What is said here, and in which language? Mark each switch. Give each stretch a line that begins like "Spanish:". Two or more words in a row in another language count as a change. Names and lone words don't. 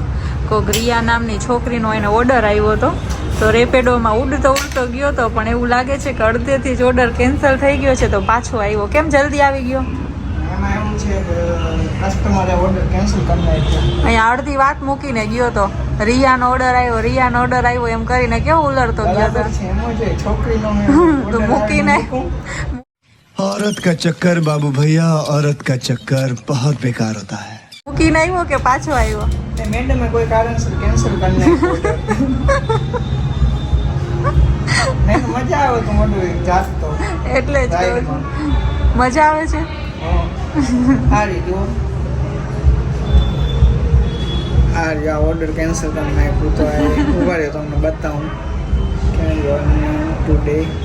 Gujarati: કોક રિયા નામની છોકરીનો એને ઓર્ડર આવ્યો હતો, તો રેપેડોમાં ઉડતો ગયો હતો, પણ એવું લાગે છે કે અડધેથી જ ઓર્ડર કેન્સલ થઈ ગયો છે, તો પાછો આવ્યો. કેમ જલ્દી આવી ગયો? એમાં એવું છે કે કસ્ટમરે ઓર્ડર કેન્સલ કરી નાખ્યો. અહીંયા અડધી વાત મૂકીને ગયો હતો. રિયાનો ઓર્ડર આવ્યો એમ કરીને કેવો ઉલરતો ગયો હતો. છોકરીનો તો મૂકીને
Hindi: औरत का चक्कर बाबू भैया, औरत का चक्कर बहुत बेकार होता है.
Gujarati: મૂકીને આવ્યો કે પાછો આવ્યો? મેડમે કોઈ કારણસર કેન્સલ કરી નાખ્યો. મેં મજા આવે તો મોટું જાતો, એટલે જ મજા આવે છે. સારી જો આ ઓર્ડર કેન્સલ કરી નાખ્યું, તો ઉભા રહ્યો તમને બતાવું ટુડે.